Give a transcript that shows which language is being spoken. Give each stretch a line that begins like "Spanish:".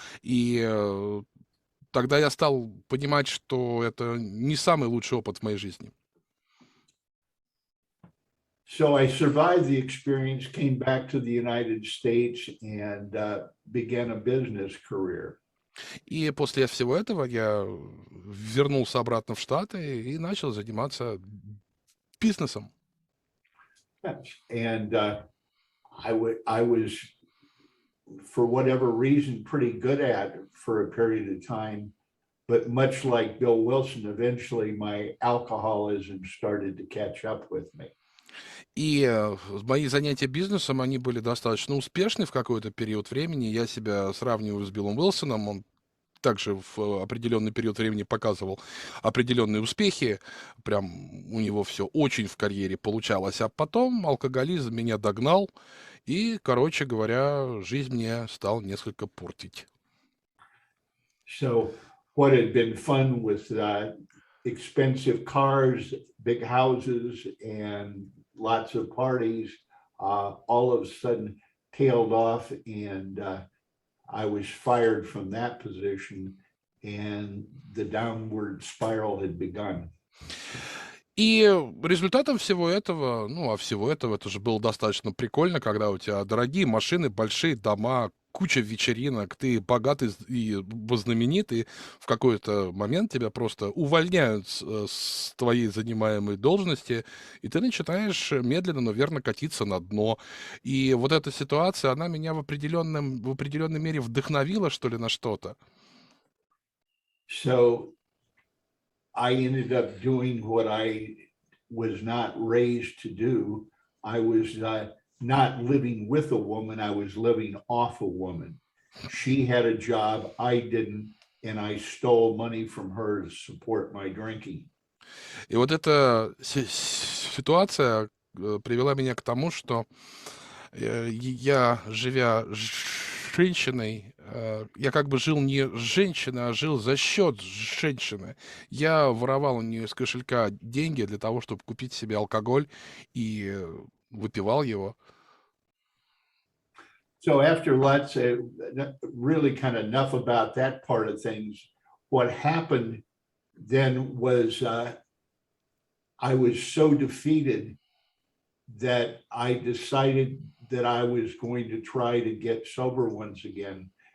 Russian: И тогда я стал понимать, что это не самый лучший опыт в моей жизни.
English: So I survived the experience, came back to the United States, and began a business career.
Russian: И после всего этого я вернулся обратно в Штаты и начал заниматься бизнесом.
English: And I was, for whatever reason, pretty good at it for a period of time. But much like Bill Wilson, eventually my alcoholism started to catch up with me.
Russian: И мои занятия бизнесом, они были достаточно успешны в какой-то период времени. Я себя сравниваю с Биллом Уилсоном. Он также в определенный период времени показывал определенные успехи. Прям у него все очень в карьере получалось. А потом алкоголизм меня догнал. И, короче говоря, жизнь мне стал несколько портить.
English: So what had been fun with expensive cars, big houses, and lots of parties, all of a sudden tailed off, and I was fired from that position, and the downward spiral had begun.
Russian: И результатом всего этого, ну, а всего этого, это же было достаточно прикольно, когда у тебя дорогие машины, большие дома, куча вечеринок, ты богатый и знаменитый, в какой-то момент тебя просто увольняют с твоей занимаемой должности, и ты начинаешь медленно, но верно катиться на дно. И вот эта ситуация, она меня в определенной мере вдохновила, что ли, на что-то.
English: So I ended up doing what I was not raised to do. I was not living with a woman, I was living off a woman. She had a job, I didn't, and I stole money from her to support my drinking.
Russian: И вот эта ситуация привела меня к тому, что я, живя с женщиной, я как бы жил не с женщиной, а жил за счет женщины. Я воровал у нее из кошелька деньги для того, чтобы купить себе алкоголь, и выпивал его.
English: So after let's say really kind of enough about that part of things, what happened then was I was so defeated that I decided that I was going to try to get sober once again.